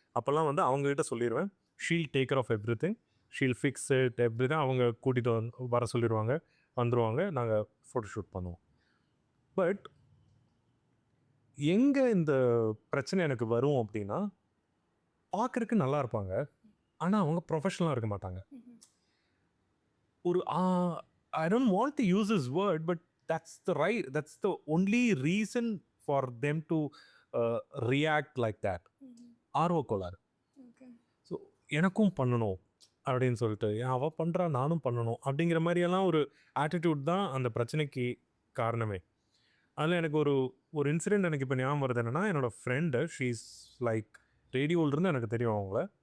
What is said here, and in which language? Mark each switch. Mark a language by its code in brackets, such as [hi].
[ta] அப்போல்லாம் வந்து அவங்ககிட்ட சொல்லிடுவேன், [en] she'll take care of everything, [ta] Sheel fix it every thing. அவங்க கூட்டிகிட்டு வர சொல்லிடுவாங்க, வந்துடுவாங்க, நாங்கள் ஃபோட்டோ ஷூட் பண்ணுவோம். பட் எங்கே இந்த பிரச்சனை எனக்கு வரும் அப்படின்னா, பார்க்குறதுக்கு நல்லா இருப்பாங்க, ஆனால் அவங்க ப்ரொஃபஷனலாக இருக்க மாட்டாங்க. ஒரு [en] I don't want to use this word, but that's the only reason for them to react like that. [ta] ஆர்வ கோளாறு. ஸோ எனக்கும் பண்ணணும் அப்படின்னு சொல்லிட்டு, அவள் பண்ணுறா நானும் பண்ணணும் அப்படிங்கிற மாதிரியெல்லாம் ஒரு ஆட்டிடியூட் தான் அந்த பிரச்சனைக்கு காரணமே. அதில் எனக்கு ஒரு இன்சிடெண்ட் எனக்கு இப்போ ஞாபகம் வருது. என்னென்னா, என்னோடய ஃப்ரெண்டு, ஷீஸ் லைக் ரேடியோவிலிருந்து எனக்கு தெரியும் அவங்கள.